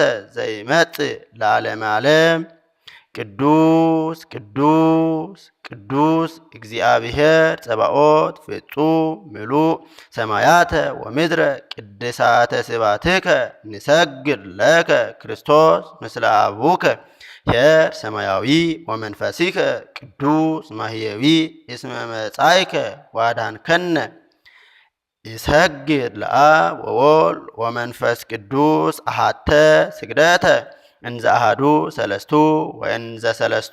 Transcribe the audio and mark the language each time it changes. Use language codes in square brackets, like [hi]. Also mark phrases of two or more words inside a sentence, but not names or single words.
[gez] ዘይመጽእ ለዓለመ ዓለም። ቅዱስ ቅዱስ ቅዱስ እግዚአብሔር ጸባኦት ፍጹም ምሉእ ሰማያተ ወምድረ ቅድሳተ ስብሐትከ ንሰግድ ለከ ክርስቶስ ምስለ አቡከ ኄር ሰማያዊ ወመንፈሲከ ቅዱስ ማሕየዊ እስመ መጻእከ ወአድኀንከነ። ይሰግድ ለአብ ወወልድ ወመንፈስ ቅዱስ አሐተ ስግደተ እንዘ አሐዱ ሰለስቱ ወእንዘ ሰለስቱ